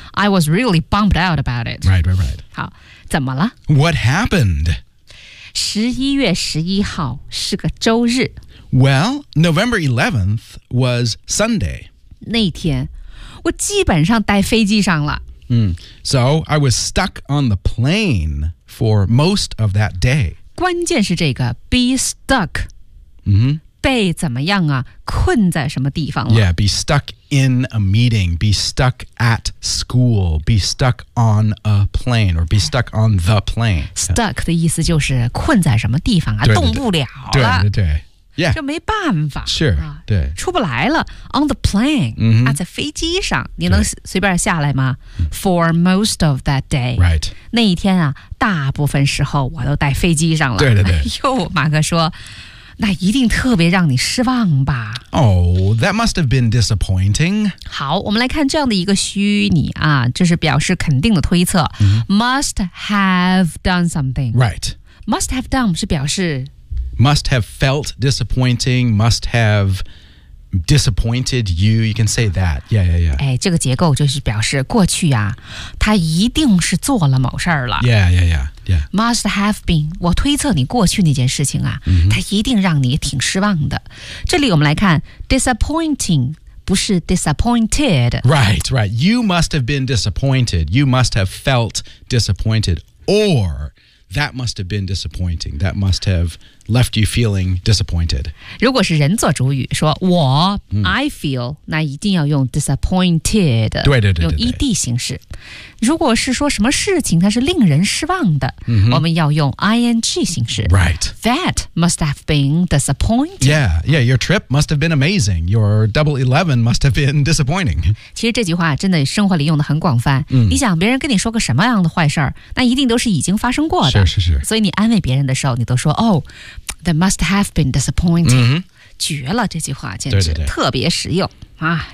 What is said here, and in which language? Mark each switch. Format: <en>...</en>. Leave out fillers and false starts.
<en>I was really bummed out about it. Right.</en> <zh>好，怎么了？</zh> <en>What happened?</en> <zh>11月11号是个周日。</zh> <en>Well, November 11th was Sunday.</en> <zh>那天，我基本上待飞机上了。</zh> <en>So, I was stuck on the plane for most of that day.</en> <zh>关键是这个</zh> <en>be stuck. Mm-hmm.</en> <zh>被怎么样啊？困在什么地方了</zh> <en>？Yeah, be stuck in a meeting, be stuck at school, be stuck on a plane, or be stuck on the plane.</en> <zh>Stuck 的意思就是困在什么地方啊，动不了了。对对对 ，Yeah, 就没办法。</zh> <en>Sure, 对，</en> <zh>出不来了。</zh> <en>On the plane,</en> <zh>啊，在飞机上，你能随便下来吗 ？</zh> <en>For most of that day, right?</en> <zh>那一天啊，大部分时候我都待飞机上了。对对对，哟，马哥说。那一定特别让你失望吧。</zh> <en>Oh, that must have been disappointing.</en> <zh>好，我们来看这样的一个虚拟啊，就是表示肯定的推测。 Mm-hmm.</zh> <en>Must have done something. Right. Must have done</en> <zh>是表示。</zh> <en>Must have felt disappointing, must have disappointed you. You can say that. Yeah, yeah, yeah.</en> <zh>哎，这个结构就是表示过去啊，他一定是做了某事了。</zh> <en>Yeah, yeah, yeah. Yeah. Must have been.</en> <zh>我推测你过去那件事情啊、 mm-hmm. 它一定让你挺失望的。这里我们来看 disappointing 不是 disappointed.</zh> <en>Right, right. You must have been disappointed. You must have felt disappointed. Or that must have been disappointing. That must have left you feeling disappointed.</en> <zh>如果是人做主语说我、</zh> <en>I feel,</en> <zh>那一定要用 disappointed. 对对对对。用 ED 形式。如果是说什么事情它是令人失望的、 mm-hmm. 我们要用 ING 形式。</zh> <en>Right. That must have been disappointing. Yeah, yeah, your trip must have been amazing. Your Double 11 must have been disappointing.</en> <zh>其实这句话真的生活里用的很广泛。 Mm. 你想别人跟你说个什么样的坏事那一定都是已经发生过的。是是是。所以你安慰别人的时候你都说哦、oh,</zh> <en>that must have been disappointing.、 Mm-hmm.</en> <zh>绝了，这句话简直特别实用啊！</zh>